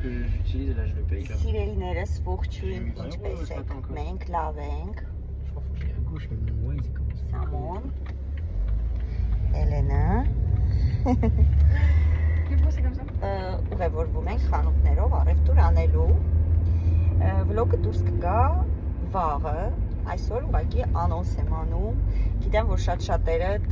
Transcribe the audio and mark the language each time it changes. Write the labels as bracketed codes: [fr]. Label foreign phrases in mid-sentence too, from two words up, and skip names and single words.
[fr] que j'utilise, là je le paye. [hy] Սիրելիներս ողջույն, ինչպես եք, մենք լավ ենք, [fr] Je crois qu'il est à gauche, mais bon, ouais, c'est comme ça. [hy] Սամոն, Էլենա, ուղևորվում ենք խանութներով առևտուր անելու, վլոգը դուրս կգա վաղը, այսօր ուղղակի անոնս եմ անում, գիտեմ, որ շատ-շատերը